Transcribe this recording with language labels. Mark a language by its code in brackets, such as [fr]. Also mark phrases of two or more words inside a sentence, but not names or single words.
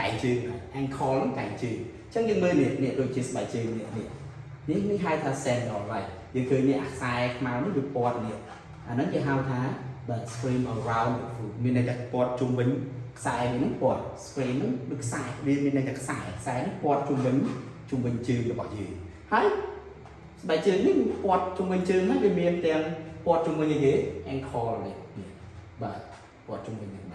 [km] ងជើង ankle ហ្នឹងកែងជើងអញ្ចឹងយើងមើលនេះដូចជាស្បែកជើងនេះហៅថា sandal ហើយយើងឃើញនេះអាខ្សែខ្មៅនេះវាពាត់នេះអាហ្នឹងគេហៅថាបាទ [en] screen around the foot [km] មានន័យថាពាត់ជុំវិញខ្សែនេះពាត់ screen ហ្នឹងដូចខ្សែវា មានន័យថាខ្សែនេះពាត់ជុំវិញជើងរបស់យើងហើយស្បែកជើងនេះពាត់ជុំវិញជើងហ្នឹងវាមានទាំងពាត់ជុំវិញគេ ankle នេះបាទពាត់ជុំវិញនឹង